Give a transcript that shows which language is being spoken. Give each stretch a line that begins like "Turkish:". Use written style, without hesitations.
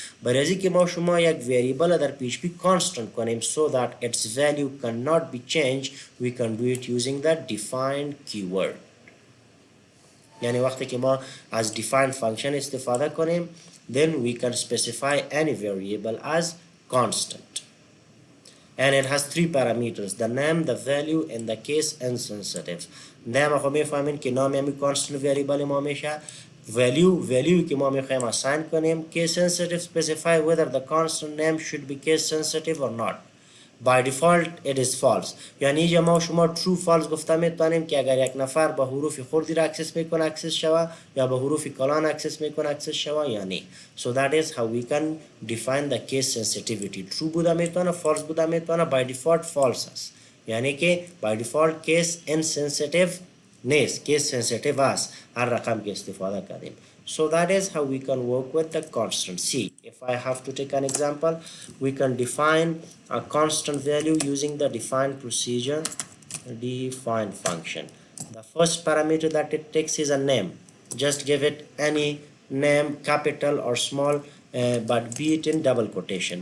Persian: برای از اینکه ما شما یک
English: variable در PHP constant
Persian: کنیم
English: so that its value cannot be changed، we can do it using the defined keyword.
Persian: یعنی وقتی که ما از
English: defined function
Persian: استفاده کنیم
English: then we can specify any variable as constant and it has three parameters: the name, the value, and the case insensitive.
Persian: نام خب میفهمین که نام یعنی constant variable ما میشه. value که ما میخوایم assign کنیم.
English: case sensitive specify whether the constant name should be case sensitive or not. by default it is false.
Persian: یعنی اینجا ما شما true false گفته میتونیم که اگر یک نفر به حروف خردی را اکسس میکنه اکسس شوه یا به حروف کلان اکسس میکنه اکسس شوه یا نه.
English: so that is how we can define the case sensitivity.
Persian: true بوده میتونه، false بوده میتونه،
English: by default
Persian: false است. یعنی که
English: by default
Persian: case insensitive نیست، case sensitive است هر رقم که استفاده کردیم.
English: So that is how we can work with the constant. See, if I have to take an example, we can define a constant value using the defined procedure, define function. The first parameter that it takes is a name. Just give it any name, capital or small, but be it in double quotation.